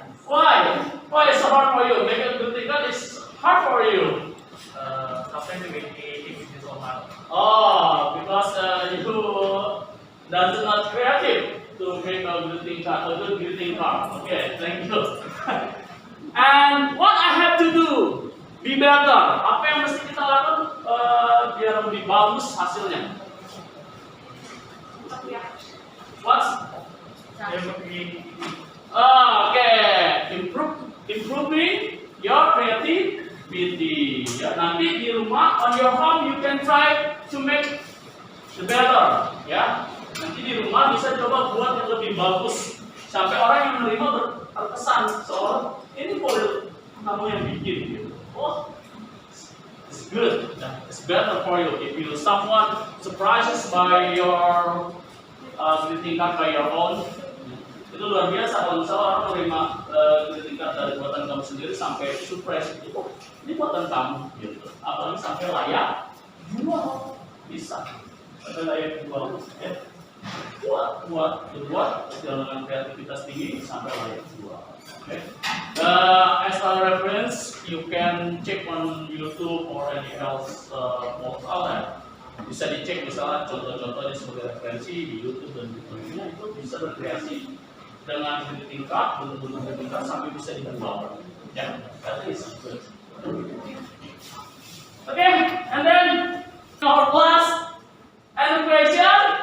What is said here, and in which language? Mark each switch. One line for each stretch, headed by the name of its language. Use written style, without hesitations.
English: Why? Why is so hard for you? Making greeting card is hard for you. Sometimes we make it so hard. Oh, because you does not creative to make a greeting card, a good greeting card. Okay, thank you. And what I have to do, be better.
Indonesian: Apa yang mesti kita lakukan biar lebih bagus hasilnya?
English: What? Okay, improving your creativity.
Indonesian: Ya, nanti di rumah
English: on your home you can try to make the better.
Indonesian: Ya, nanti di rumah bisa coba buat yang lebih bagus sampai orang yang menerima terkesan seolah ini boleh kamu yang bikin gitu. Oh,
English: good. It's better for you if you someone surprises by your greeting card by your own.
Indonesian: Itu luar biasa kalau misalnya orang menerima greeting card dari buatan kamu sendiri sampai surprise itu, oh, ini buatan kamu, gitu. Apalagi sampai layak jual bisa, sampai layak jual, ya. Buat dengan kreativitas tinggi sampai layak jual. Okay.
English: As a reference, you can check on YouTube or any else portal ya.
Indonesian: Bisa dicek misalnya contoh-contohnya sebagai referensi di YouTube dan sebagainya, itu bisa berkreasi dengan greeting card, bentuk-bentuk greeting card sampai bisa dijual.
English: Ya, that is good. Okay, and then our class and question.